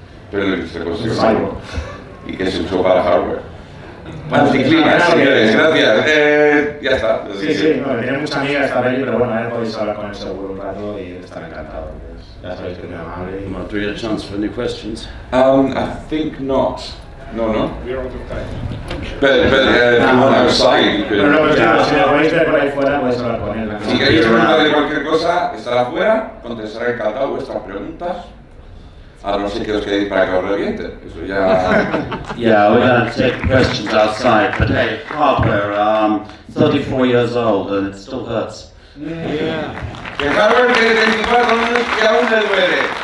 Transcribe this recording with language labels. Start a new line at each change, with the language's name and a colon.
Spanish: Pero se consiguió. Y que se usó para hardware. Anticlima, señores, gracias. Ya está. Sí, no, tiene mucha amiga esta peli, pero bueno, ahora podéis hablar con él seguro un rato y estar encantado. Ya sabéis que es muy amable.
English: Do we have a chance for any questions? I think not. No. We're out of time. But if you want outside, you could...
Spanish: No, si lo podéis ver por ahí fuera, podéis hablar con él. Si queréis preguntarle cualquier cosa, estará afuera, contestará encantado vuestras preguntas. Ahora no sé qué os queréis para que os reviente. Eso ya...
English: Yeah, we're going to take questions outside, but hey, Hardware, 34 years old and it still hurts. Yeah.
Spanish: Que Hardware tiene 34 años y aún le duele.